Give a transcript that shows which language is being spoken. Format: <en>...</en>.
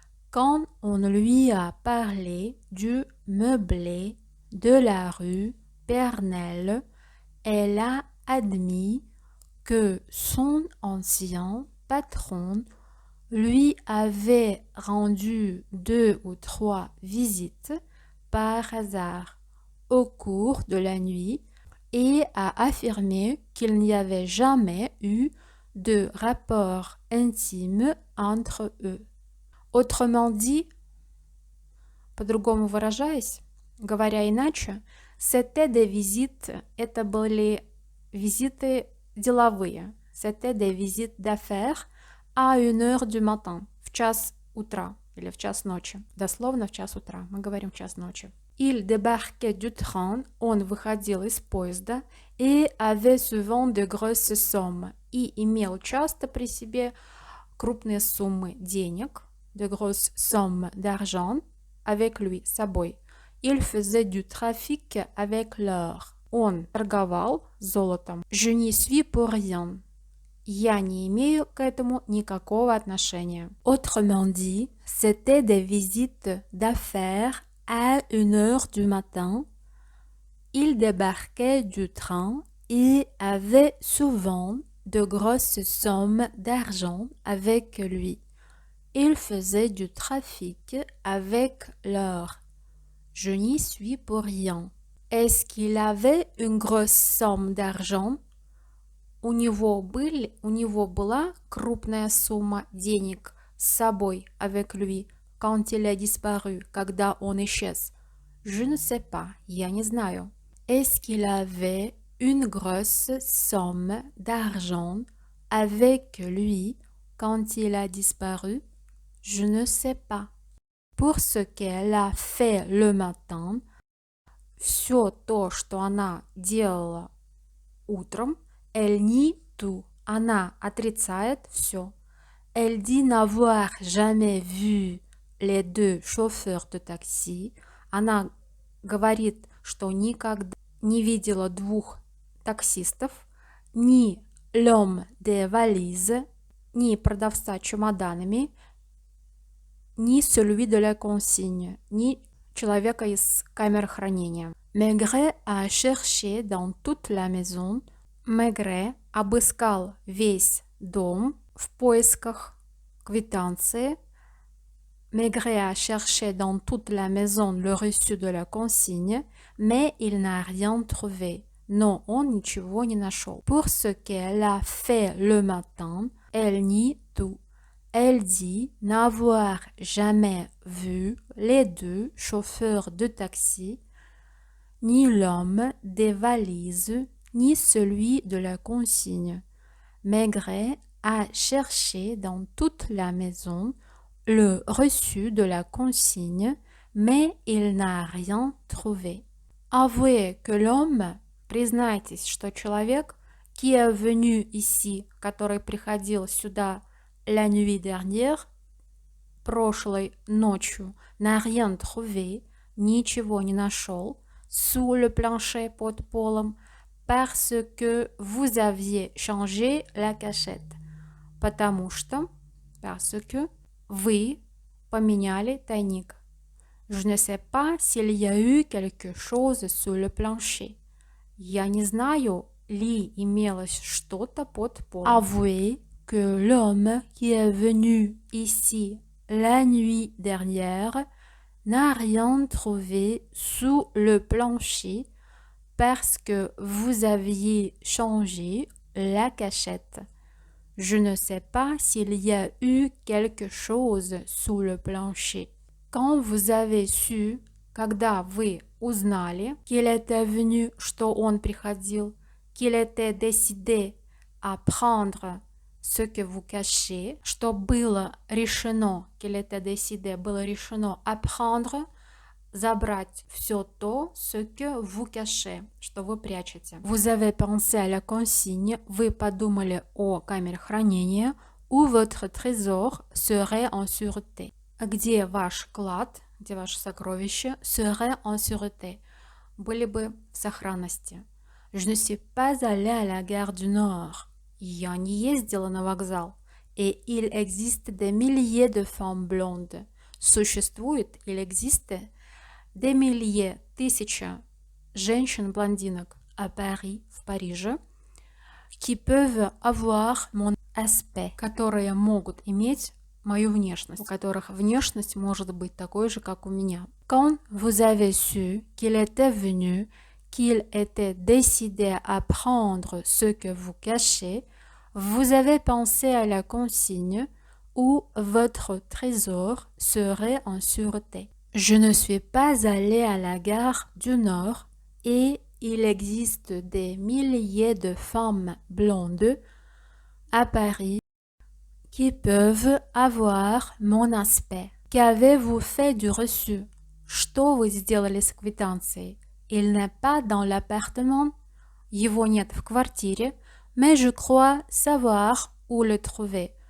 <fr>Quand on lui a parlé du meublé de la rue Pernelle, elle a admis que son ancien patron lui avait rendu 2 ou 3 visites par hasard au cours de la nuit et a affirmé qu'il n'y avait jamais eu de rapport intime entre eux. Autrement dit,</fr> <ru>по-другому выражаясь, говоря иначе,</ru> <fr>c'était des visites,</fr> <ru>это были визиты деловые,</ru> <fr>c'était des visites d'affaires à 1 heure du matin,</fr> <ru>в час утра или в час ночи, дословно в час утра, мы говорим в час ночи.</ru> <fr>Il débarquait du train,</fr> <ru>он выходил из поезда,</ru> <fr>et avait souvent de grosses sommes,</fr> <ru>и имел часто при себе крупные суммы денег,</ru> <fr>de grosses sommes d'argent avec lui,</fr> <ru>с собой.</ru> <fr>Il faisait du trafic avec l'or.</fr> <ru>Он торговал золотом.</ru> <fr>Je n'y suis pour rien.</fr> <ru>Я не имею к этому никакого отношения.</ru> <fr>Autrement dit, c'était des visites d'affaires à 1 heure du matin. Il débarquait du train et avait souvent de grosses sommes d'argent avec lui. Il faisait du trafic avec l'or. Je n'y suis pour rien. Est-ce qu'il avait une grosse somme d'argent?</fr> <ru>У него была крупная сумма денег с собой,</ru> <fr>avec lui, quand il a disparu,</fr> <ru>когда он исчез.</ru> <fr>Je ne sais pas,</fr> <ru>я не знаю.</ru> <fr>Est-ce qu'il avait une grosse somme d'argent avec lui quand il a disparu? Je ne sais pas. Pour ce qu'elle a fait le matin,</fr> <ru>все то, что она делала утром,</ru> <fr>elle nie tout.</fr> <ru>Она отрицает все.</ru> <fr>Elle dit n'avoir jamais vu les deux chauffeurs de taxi.</fr> <ru>Она говорит, что никогда не видела двух таксистов, ни</ru> <fr>l'homme des valises,</fr> <ru>ни продавца чемоданами, ни</ru> <fr>celui de la consigne,</fr> <ru>ни человека из камеры хранения.</ru> <fr>Maigret a cherché dans toute la maison.</fr> <ru>Maigret обыскал весь дом в поисках квитанции.</ru> <fr>Maigret a cherché dans toute la maison le reçu de la consigne, mais il n'a rien trouvé.</fr> <ru>Но он ничего не нашел.</ru> <fr>Pour ce qu'elle a fait le matin, elle nie tout. Elle dit n'avoir jamais vu les deux chauffeurs de taxi, ni l'homme des valises, ni celui de la consigne. Maigret a cherché dans toute la maison le reçu de la consigne, mais il n'a rien trouvé. Avouez que l'homme,</fr> <ru>признайтесь, что человек,</ru> <fr>qui est venu ici,</fr> <ru>который приходил сюда</ru> <fr>la nuit dernière,</fr> <ru>прошлой ночью,</ru> <fr>n'a rien trouvé,</fr> <ru>ничего не нашел,</ru> <fr>sous le plancher</fr> <ru>под полом,</ru> <fr>parce que vous aviez changé la cachette.</fr> <ru>Потому что,</ru> <fr>parce que,</fr> <ru>вы поменяли тайник.</ru> <fr>Je ne sais pas s'il y a eu quelque chose sous le plancher.</fr> <ru>Я не знаю, ли имелось что-то под полом.</ru> <fr>Avouez que l'homme qui est venu ici la nuit dernière n'a rien trouvé sous le plancher parce que vous aviez changé la cachette. Je ne sais pas s'il y a eu quelque chose sous le plancher. Quand vous avez su,</fr> <ru>когда вы узнали,</ru> <fr>qu'il était venu,</fr> <ru>что он приходил,</ru> <fr>qu'il était décidé à prendre ce que vous cachez,</fr> <ru>что было решено,</ru> <fr>qu'il était décidé,</fr> <ru>было решено</ru> <fr>à prendre,</fr> <ru>забрать все то,</ru> <fr>ce que vous cachez,</fr> <ru>что вы прячете.</ru> <fr>Vous avez pensé à la consigne,</fr> <ru>вы подумали о камере хранения,</ru> <fr>où votre trésor serait en sûreté.</fr> <ru>Где ваш клад, где ваше сокровище,</ru> <fr>serait en sûreté,</fr> <ru>были бы в сохранности.</ru> <fr>Je ne suis pas allée à la gare du Nord.</fr> <ru>Я не ездила на вокзал.</ru> <fr>Et il existe des milliers de femmes blondes.</fr> <ru>Существует,</ru> <fr>il existe, des milliers,</fr> <ru>тысяча женщин-блондинок</ru> <fr>à Paris,</fr> <ru>в Париже,</ru> <fr>qui peuvent avoir mon aspect,</fr> <ru>которые могут иметь мою внешность, у которых внешность может быть такой же, как у меня.</ru> <fr>Quand vous avez su qu'il était venu, qu'il était décidé à prendre ce que vous cachez, vous avez pensé à la consigne où votre trésor serait en sûreté. Je ne suis pas allée à la gare du Nord et il existe des milliers de femmes blondes à Paris qui peuvent avoir mon aspect. Qu'avez-vous fait du reçu?</fr> <ru>Что вы сделали с квитанцией?</ru> <fr>Il n'est pas dans l'appartement.</fr> <ru>Его нет в квартире.</ru> <fr>Mais je crois savoir où le trouver.</fr>